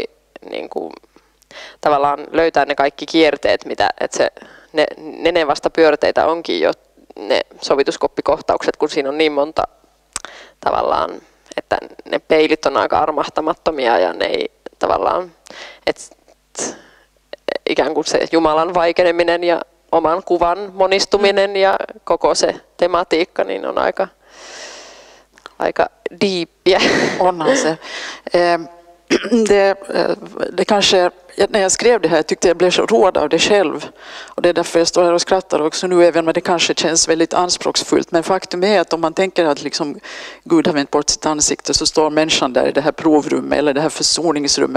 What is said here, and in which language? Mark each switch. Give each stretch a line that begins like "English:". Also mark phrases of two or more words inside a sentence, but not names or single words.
Finnish: niin kuin, tavallaan löytää ne kaikki kierteet, että ne vasta pyörteitä onkin jo ne sovituskoppikohtaukset, kun siinä on niin monta tavallaan, että ne peilit on aika armahtamattomia ja ne ei tavallaan, että ikään kuin se Jumalan vaikeneminen ja oman kuvan monistuminen ja koko se tematiikka niin on aika diippiä. Onhan se.
Swedish: Det kanske, när jag skrev det här tyckte jag blev så råd av det själv. Och det är därför jag står här och skrattar också nu, även om det kanske känns väldigt anspråksfullt. Men faktum är att om man tänker att liksom Gud har vänt bort sitt ansikte så står människan där i det här provrummet eller det här försoningsrummet.